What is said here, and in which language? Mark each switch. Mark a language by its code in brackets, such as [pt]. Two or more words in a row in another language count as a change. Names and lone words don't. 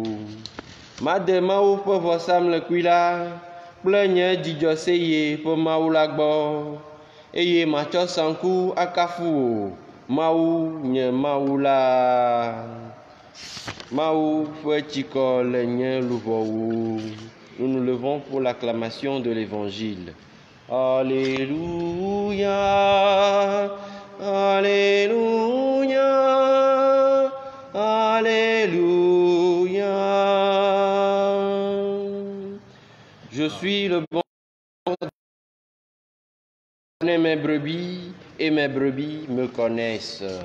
[ee] Made Mawu ƒe vɔsamlekpui la kple nye dzidzɔseye ƒe Mawu la gbɔ, eye matsɔ saŋku akafu wò, Mawu nye Mawu la. Mawu ƒe tsikɔ le nye luʋɔwu. [fr] Nous nous levons pour l'acclamation de l'Évangile. Alléluia, Alléluia, Alléluia. Je suis le bon je connais mes brebis et mes brebis me connaissent.